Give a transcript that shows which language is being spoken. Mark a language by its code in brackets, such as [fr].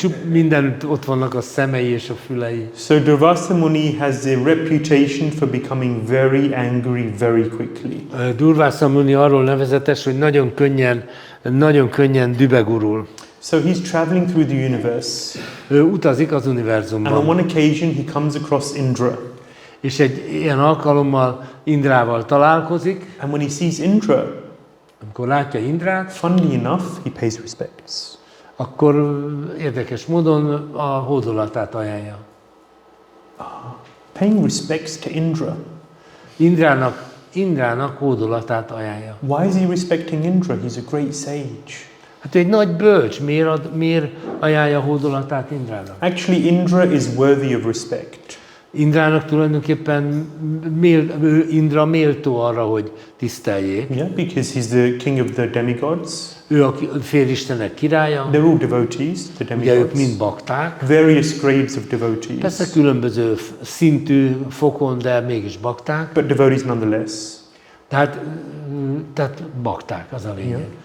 [hu] Mindenütt ott vannak a szemei és a fülei. [en] So Durvasa Muni has a reputation for becoming very angry very quickly. [hu] Durvasa Muni arról nevezetes, hogy nagyon könnyen dübegurul. [en] So he's traveling through the universe. [hu] Ő utazik az [en] And [hu] univerzumban. [en] on one occasion he comes across Indra. [hu] És egy ilyen alkalommal Indrával találkozik. [en] And when he sees Indra, [hu] Amikor látja Indrát, [en] funnily enough, he pays respects. [hu] akkor érdekes módon a hódolatát ajánlja. [en] Paying respects to Indra. [hu] Indrának hódolatát ajánlja. [en] Why is he respecting Indra? He's a great sage. [hu] Hát ő egy nagy bölcs, miért ajánlja hódolatát Indrának? [en] Actually, Indra is worthy of respect. [hu] Indrának tulajdonképpen Indra méltó arra, hogy tiszteljék. [en] Yeah, because he's the king of the demigods. [hu] Ő a félistenek királya, [en] They're all devotees, the [hu] ugye ők mind [en] demigods. [hu] bakták. [en] Various grades of devotees. [hu] Persze különböző szintű, fokon, de mégis bakták. [en] But devotees nonetheless. [hu] Tehát bakták, az a lényeg.